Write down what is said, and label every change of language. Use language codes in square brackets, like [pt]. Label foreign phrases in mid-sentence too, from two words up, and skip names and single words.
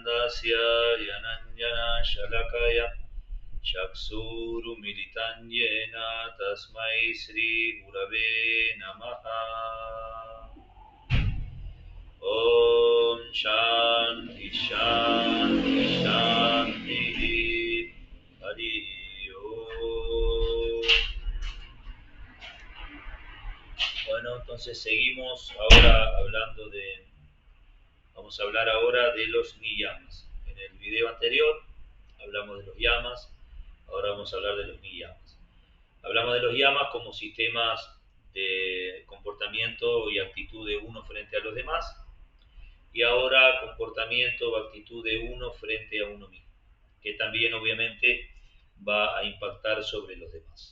[sa] Tasya Yananjana Shalakaya Chaksurumilitan Yena Tasmai Sri Gurave Namaha. Om Shanti Shanti Shanti Hari Om. [es] Bueno, entonces seguimos ahora hablando vamos a hablar ahora de los niyamas. En el video anterior hablamos de los yamas, ahora vamos a hablar de los niyamas. Hablamos de los yamas como sistemas de comportamiento y actitud de uno frente a los demás, y ahora comportamiento o actitud de uno frente a uno mismo, que también obviamente va a impactar sobre los demás.